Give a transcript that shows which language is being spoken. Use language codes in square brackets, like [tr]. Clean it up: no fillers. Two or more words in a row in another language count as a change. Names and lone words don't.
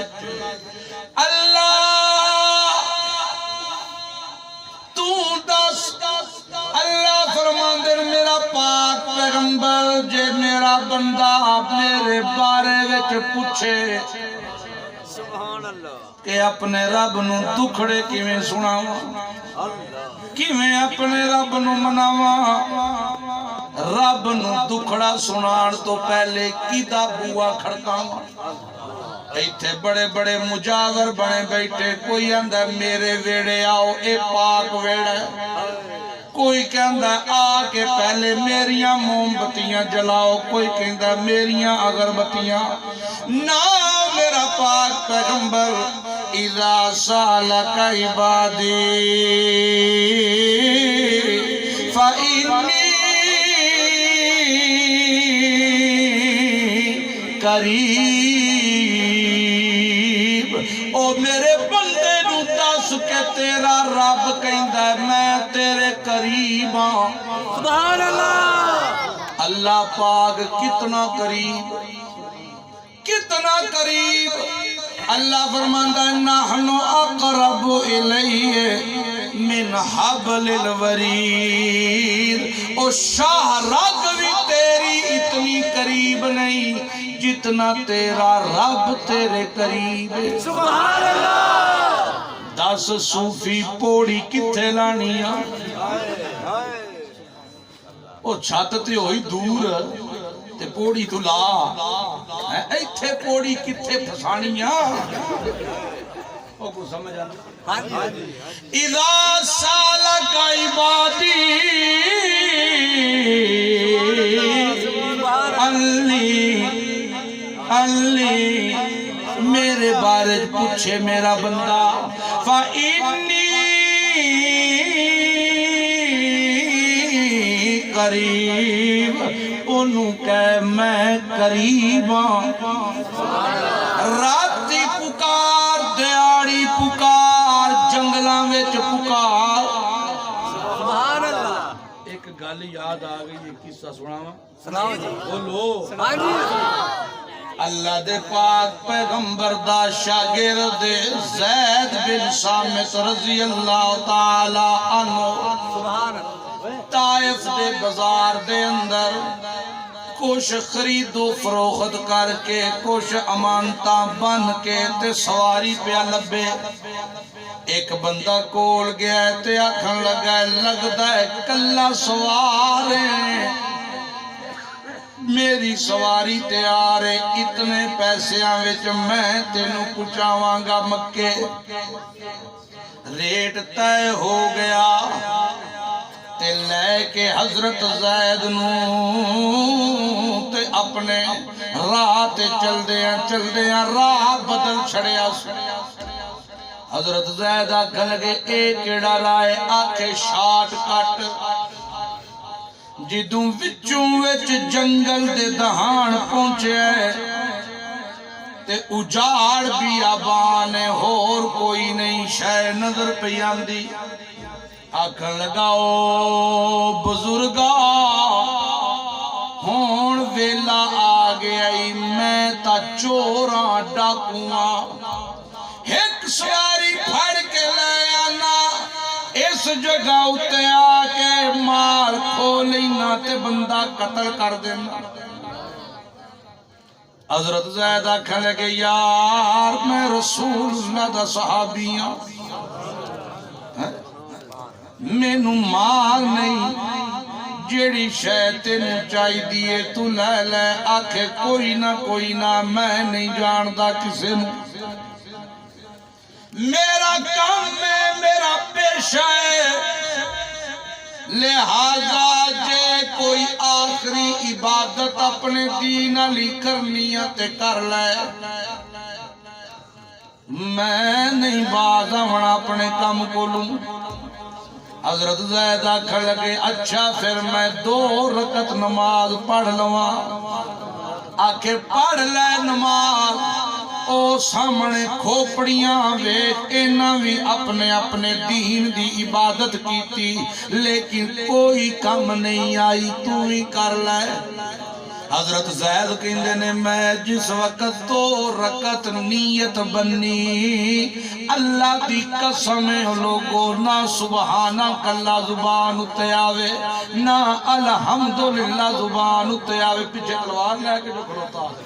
[pa] اللہ تو دس، اللہ فرماندے میرا پاک پیغمبر جے میرا بندہ میرے بارے وچ پوچھے کہ اپنے رب نو دکھڑے کیویں سناواں، کیویں اپنے رب نو مناواں، رب نو دکھڑا سنان تو پہلے کیدا بوا کھڑکاواں۔ ایتھے بڑے بڑے مجاور بنے بیٹھے، کوئی آندا میرے ویڑے آؤ اے پاک ویڑا، کوئی کہندا آ کے پہلے میریاں موم بتیاں جلاؤ، کوئی کہندا میریاں اگربتیاں۔ نا میرا پاک پیغمبر، [ar] اذا سالک عبادی فإنی قریب، [pa] او میرے بندے نو دس کے تیرا رب کہندا ہے میں تیرے قریب ہاں۔ [ar] سبحان اللہ، [pa] اللہ پاک کتنا قریب، کتنا قریب۔ اللہ فرماندا ہے [ar] نحن اقرب الیہ من حبل الورید، [pa] او شاہ رگ بھی تیری اتنی قریب نہیں جتنا تیرا رب تیرے قریب ہے۔ [ar] سبحان اللہ۔ [pa] دس صوفی پوڑی کتھے لانیاں، او چھت تے ہوئی دور تے پوڑی تو لا، ایتھے پوڑی کتھے پھسانیاں، او کو سمجھ آنا۔ [ar] اذا سالک عبادی انی [pa] میرے بارے پوچھے میرا بندہ، [ar] فإنی قریب، [pa] انہوں کہ میں قریب ہاں۔ راتی پکار، دیاڑی پکار، جنگلاں وچ پکار۔ [ar] سبحان اللہ۔ [pa] ایک گل یاد آ گئی، ایک قصہ سناواں؟ سناؤ جی، بولو۔ ہاں جی۔ اللہ دے پاک پیغمبر دا شاگرد زید بن ثابت [ar] رضی اللہ تعالی عنہ سبحان اللہ۔ [pa] طائف دے بازار دے اندر کچھ خرید و فروخت کر کے، کچھ امانتاں بن کے تے سواری پیا لبے۔ ایک بندہ کول گیا تے آکھن لگا لگدا ہے کلا سوار ہے، میری سواری تیار ہے، اتنے پیسیاں وچ میں تینوں پہنچاواں گا مکے۔ ریٹ طے ہو گیا تے لے کے حضرت زید نوں تے اپنے راہ تے چلدیاں راہ بدل چھڑیا حضرت زید آکھن لگے اے کیڑا رائے آکھے [en] short cut [pa] جدوں وچوں وچ جنگل دے دہان پہنچے تے اجاڑ بیابان ہور کوئی نہیں شے نظر پہ آندی آکھن لگا او بزرگا ہون ویلا آ گئی میں تا چوراں ڈاکواں ایک سواری پھڑ کے لے آنا اس جگہ اتے آ کے مار کھو لینا تے بندہ قتل کر دینا حضرت زید آکھن لگے یار میں رسول اللہ دا صحابی ہاں مینوں مال نہیں جیڑی شے تینوں چاہی دیے تو لے لے آکھے کوئی نہ میں نہیں جاندا کسے نوں میرا کام ہے میرا پیشہ ہے لہذا جے کوئی آخری عبادت اپنے دین علی کرنی تے کر لے میں نہیں باز آونا اپنے کام کو لوں حضرت زید آکھن لگے اچھا پھر میں 2 رکعت نماز پڑھ لواں آکھے پڑھ لے نماز او سامنے کھوپڑیاں ویکھ انہاں بھی اپنے دین دی عبادت کیتی لیکن کوئی کم نہیں آئی تو ہی کر لے حضرت زید کہندے نے میں جس وقت 2 رکعت نیت بنی اللہ دی قسم لوگو نہ [ar] سبحانک اللہ [pa] زبان اتے آوے نہ الحمدللہ زبان اتے آوے پیچھے تلوار لے کے جو کھڑوتا